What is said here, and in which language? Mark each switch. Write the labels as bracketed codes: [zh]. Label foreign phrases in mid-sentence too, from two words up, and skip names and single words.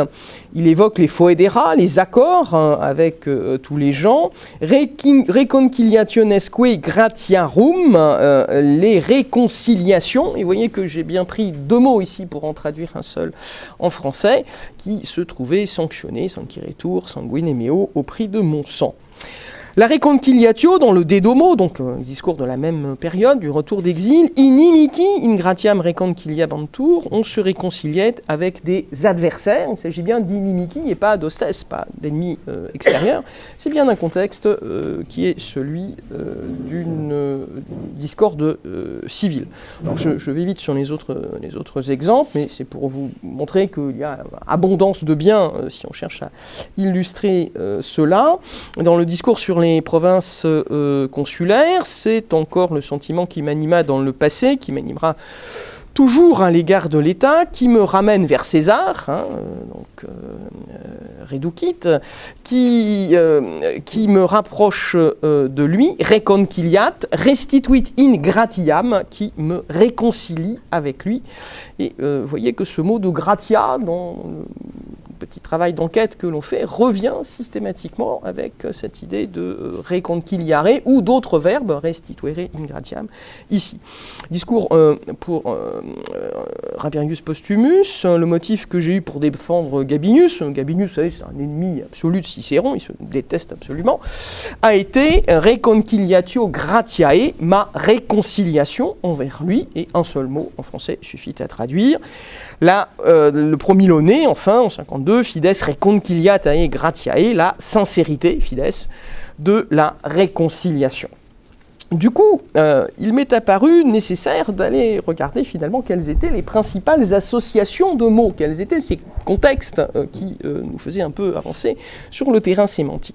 [fr] Il évoque les foedera, les accords avec tous les gens, [la] reconciliationesque gratiarum, [fr] les réconciliations réconciliation. Et vous voyez que j'ai bien pris 2 mots ici pour en traduire un seul en français, qui se trouvait sanctionné, [la] sanguiretur, sanguinemeo, [fr] au prix de mon sang. La reconciliatio dans le De Domo, donc discours de la même période, du retour d'exil, [la] inimici ingratiam reconciliabantur, [fr] on se réconciliait avec des adversaires. Il s'agit bien d'inimici et pas d'hostes, pas d'ennemis extérieurs. C'est bien un contexte qui est celui d'une discorde civile. Donc je vais vite sur les autres exemples, mais c'est pour vous montrer qu'il y a abondance de biens si on cherche à illustrer cela. Dans le discours sur les provinces consulaires, c'est encore le sentiment qui m'anima dans le passé, qui m'animera toujours à l'égard de l'État, qui me ramène vers César, reducit, qui me rapproche de lui, [la] reconciliat, restituit in gratiam, [fr] qui me réconcilie avec lui. Et vous voyez que ce mot de gratia, dans le petit travail d'enquête que l'on fait, revient systématiquement avec cette idée de reconciliare ou d'autres verbes, [la] restituere in gratiam, [fr] ici. Discours pour Rabirius Postumus, le motif que j'ai eu pour défendre Gabinius, Gabinius, vous savez, c'est un ennemi absolu de Cicéron, il se déteste absolument, a été [la] reconciliatio gratiae, [fr] ma réconciliation envers lui, et un seul mot en français suffit à traduire. Là, le promiloné, enfin, en 52, [la] fides reconciliatae gratiae, [fr] la sincérité, fides, de la réconciliation. Du coup, il m'est apparu nécessaire d'aller regarder finalement quelles étaient les principales associations de mots, quels étaient ces contextes qui nous faisaient un peu avancer sur le terrain sémantique.